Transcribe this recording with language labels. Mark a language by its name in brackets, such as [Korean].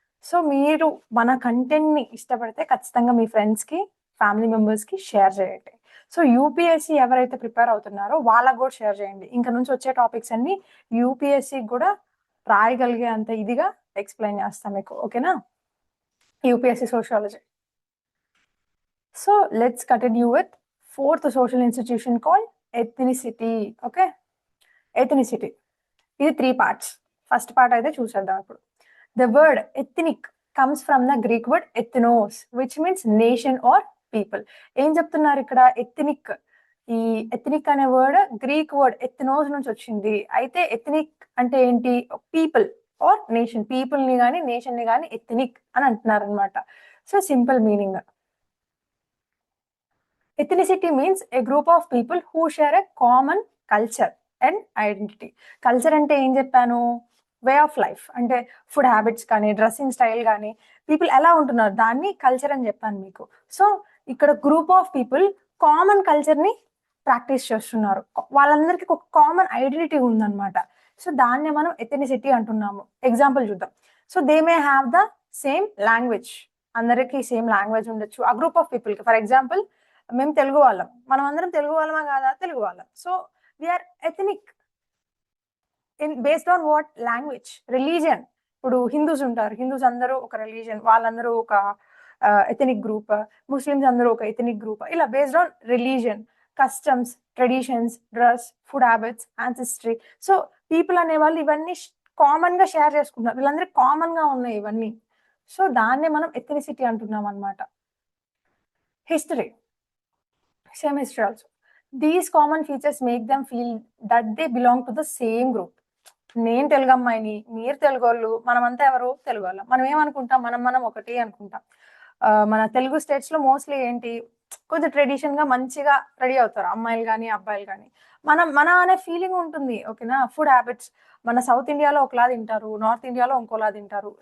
[Telugu] So, మీరు మన కంటెంట్‌ని ఇష్టపడితే ఖచ్చితంగా మీ ఫ్రెండ్స్‌కి, ఫ్యామిలీ మెంబర్స్‌కి షేర్ చేయండి. సో, యూపీఎస్సీ ఎవరైతే ప్రిపేర్ అవుతున్నారో వాళ్ళకి గూడా షేర్ చేయండి. ఇంక నుంచి వచ్చే టాపిక్స్ అన్నీ యూపీఎస్సీకి గూడా రాయగలిగే అంత ఇదిగా ఎక్స్‌ప్లెయిన్ చేస్తా మీకు. ఓకేనా? UPSC sociology. [English] So, let's continue with fourth social institution called ethnicity. Okay? Ethnicity. ఇది 3 parts. [Telugu] ఫస్ట్ పార్ట్ అయితే చూసేద్దాం ఇప్పుడు. [English] The word ethnic comes from the Greek word ethnos, which means nation or people. [Telugu] ఏం చెప్తున్నారు ఇక్కడ? ఎథ్నిక్. ఈ ethnic అనే word Greek word ఎథ్నోస్ నుంచి వచ్చింది. అయితే ఎథ్నిక్ అంటే ఏంటి? [English] People or nation. [Telugu] పీపుల్ ని గాని నేషన్ ని గాని ఎథ్నిక్ అని అంటున్నారు అనమాట. So simple meaning. [English] Ethnicity means a group of people who share a common culture and identity. [Telugu] Culture అంటే ఏం చెప్పాను? వే ఆఫ్ లైఫ్ అంటే ఫుడ్ హ్యాబిట్స్ కానీ డ్రెస్సింగ్ స్టైల్ కానీ పీపుల్ ఎలా ఉంటున్నారు దాన్ని కల్చర్ అని చెప్పాను మీకు. సో ఇక్కడ గ్రూప్ ఆఫ్ పీపుల్ కామన్ కల్చర్ని ప్రాక్టీస్ చేస్తున్నారు. వాళ్ళందరికీ ఒక కామన్ ఐడెంటిటీ ఉందన్నమాట. సో దాన్నే మనం ఎథెనిసిటీ అంటున్నాము. ఎగ్జాంపుల్ చూద్దాం. [English] So they may have the same language. [Telugu] అందరికీ సేమ్ లాంగ్వేజ్ ఉండొచ్చు ఆ గ్రూప్ ఆఫ్ పీపుల్కి. ఫర్ ఎగ్జాంపుల్ మేము తెలుగు వాళ్ళం. మనం అందరం తెలుగు వాళ్ళమా కాదా? తెలుగు వాళ్ళం. [English] So we are ethnic in based on what? Language. Religion. [Telugu] ఇప్పుడు హిందూస్ ఉంటారు. హిందూస్ అందరూ ఒక రిలీజియన్. వాళ్ళందరూ ఒక ఎథనిక్ గ్రూప్. ముస్లిమ్స్ అందరూ ఒక ఎథనిక్ గ్రూప్. ఇలా based on religion, customs, traditions, dress, food habits, ancestry. So people అనేవాళ్ళు ఇవన్నీ కామన్ గా షేర్ చేసుకుంటున్నారు. వీళ్ళందరికీ కామన్ గా ఉన్నాయి ఇవన్నీ. సో దాన్నే మనం ఎథనిసిటీ అంటున్నాం అనమాట. History. [English] Same history also. These common features make them feel that they belong to the same group. [Telugu] నేను తెలుగు అమ్మాయిని, మీరు తెలుగోళ్ళు, మనమంతా ఎవరు? తెలుగు వాళ్ళం. మనం ఏమనుకుంటాం? మనం ఒకటి అనుకుంటాం. మన తెలుగు స్టేట్స్ లో మోస్ట్లీ ఏంటి? కొంచెం ట్రెడిషన్ గా మంచిగా రెడీ అవుతారు అమ్మాయిలు కానీ అబ్బాయిలు కానీ. మన అనే ఫీలింగ్ ఉంటుంది. ఓకేనా? ఫుడ్ హ్యాబిట్స్ మన సౌత్ ఇండియాలో ఒకలా తింటారు, నార్త్ ఇండియాలో ఇంకోలా తింటారు.